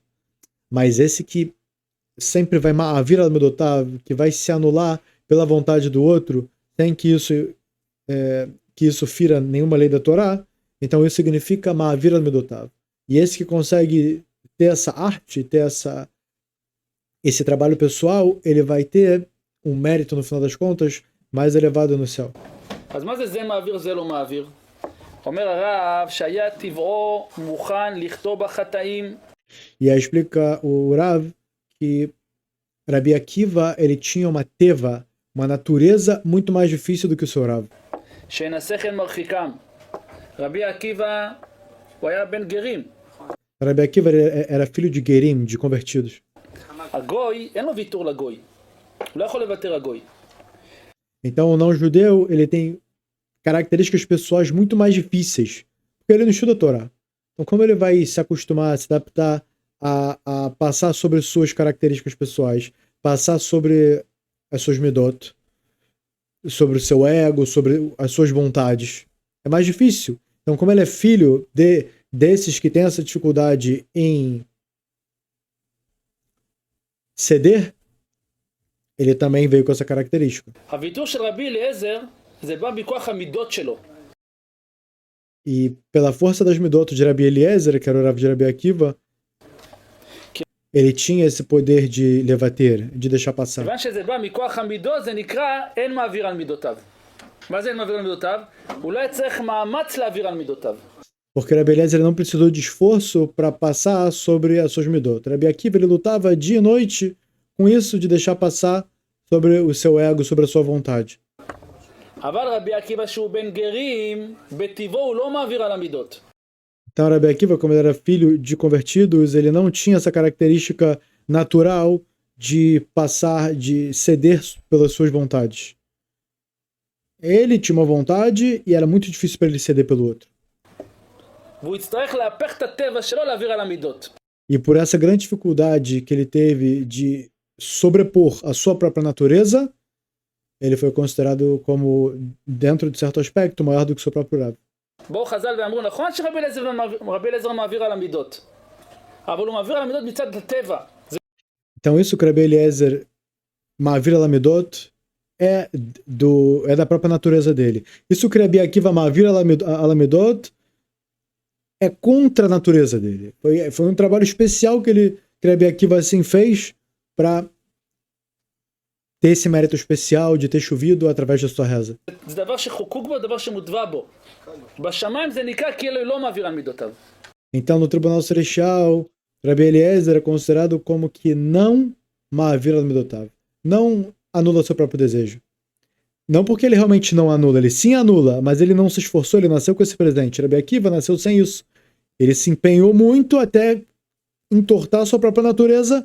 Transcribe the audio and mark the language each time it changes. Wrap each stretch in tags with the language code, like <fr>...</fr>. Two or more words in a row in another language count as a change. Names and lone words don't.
<pt>Mas esse que sempre vai</pt> <he>מעביר על מידותיו,</he> <pt>que vai se anular pela vontade do outro, sem que isso fira nenhuma lei da Torá, então isso significa</pt> <he>מעביר על מידותיו.</he> <pt>E esse que consegue ter essa arte, ter esse trabalho pessoal, ele vai ter um mérito, no final das contas, mais elevado no céu.</pt> <he>אז מה זה מעביר זה לא מעביר? אומר הרב שהיה טבעו מוכן לכתוב בחטאים.</he> <pt>E aí explica o Rav que Rabi Akiva, ele tinha uma teva, uma natureza muito mais difícil do que o seu Rav.</pt> <he>שאין השכל מרחיקם. רבי עקיבא הוא היה בן גרים.</he> <pt>Rabi Akiva era filho de Gerim, de convertidos.</pt> <he>הגוי, אין לו ויתור לגוי. הוא לא יכול לוותר הגוי.</he> <pt>Então o não-judeu, ele tem características pessoais muito mais difíceis, porque ele não estuda a Torá. Então como ele vai se acostumar, se adaptar a passar sobre suas características pessoais, passar sobre as suas midot, sobre o seu ego, sobre as suas vontades? É mais difícil. Então como ele é filho desses que têm essa dificuldade em ceder, ele também veio com essa característica.</pt> <he>הוויתור של רבי אליעזר זה בא מכוח המידות שלו.</he> <pt>E pela força das midot de Rabi Eliezer, que era o Rav de Rabi Akiva, ele tinha esse poder de levater, de deixar passar.</pt> <he>כיוון שזה בא מכוח המידות, זה נקרא אין מעביר על מידותיו. מה זה אין מעביר על מידותיו? אולי צריך מאמץ להעביר על מידותיו.</he> <pt>Porque Rabi Eliezer não precisou de esforço para passar sobre as suas midot. Rabi Akiva ele lutava dia e noite com isso de deixar passar sobre o seu ego, sobre a sua vontade.</pt> <he>אבל רבי עקיבא שהוא בן גרים, בטבעו הוא לא מעביר על המידות.</he> <pt>Então Rabi Akiva, como ele era filho de convertidos, ele não tinha essa característica natural de passar, de ceder pelas suas vontades. Ele tinha uma vontade e era muito difícil para ele ceder pelo outro.</pt> <he>והוא יצטרך להפך את הטבע שלו להעביר על המידות.</he> <pt>E por essa grande dificuldade que ele teve de sobrepor a sua própria natureza, ele foi considerado como, dentro de certo aspecto, maior do que seu próprio Rav.</pt> <he>באו חז"ל ואמרו, נכון שרבי אליעזר מעביר על המידות, אבל הוא מעביר על המידות מצד הטבע.</he> <pt>Então isso que Rabi Eliezer</pt> <he>מעביר על המידות</he> <pt>é da própria natureza dele. Isso que Rabi Akiva</pt> <he>מעביר על המידות</he> <pt>é contra a natureza dele. Foi um trabalho especial que Rabi Akiva assim fez para ter esse mérito especial de ter chovido através da sua reza.</pt> <he>זה דבר שחוקוק בו, דבר שמוטבע בו. בשמיים זה נקרא כאילו לא מעביר על מידותיו.</he> <pt>Então, no Tribunal Celestial, Rabi Eliezer é considerado como que não</pt> <he>מעביר על מידותיו,</he> <pt>não anula seu próprio desejo. Não porque ele realmente não anula, ele sim anula, mas ele não se esforçou, ele nasceu com esse presente. Rabi Akiva nasceu sem isso. Ele se empenhou muito até entortar sua própria natureza.</pt>